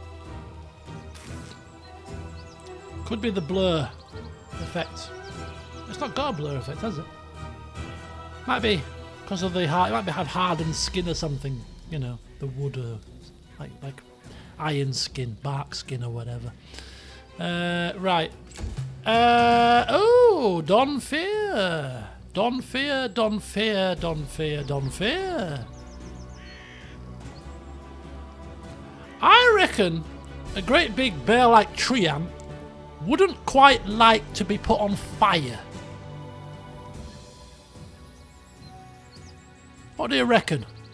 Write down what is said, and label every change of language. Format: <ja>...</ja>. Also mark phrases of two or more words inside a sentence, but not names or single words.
<en>Could be the blur effect. It's not got a blur effect, has it? Might be because of the hard. It might have hardened skin or something. You know, the wood or like iron skin, bark skin or whatever. Right. Oh, Don Fear. Don Fear, Don Fear, Don Fear, Don Fear. I reckon a great big bear-like tree ant wouldn't quite like to be put on fire. What do you reckon?</en>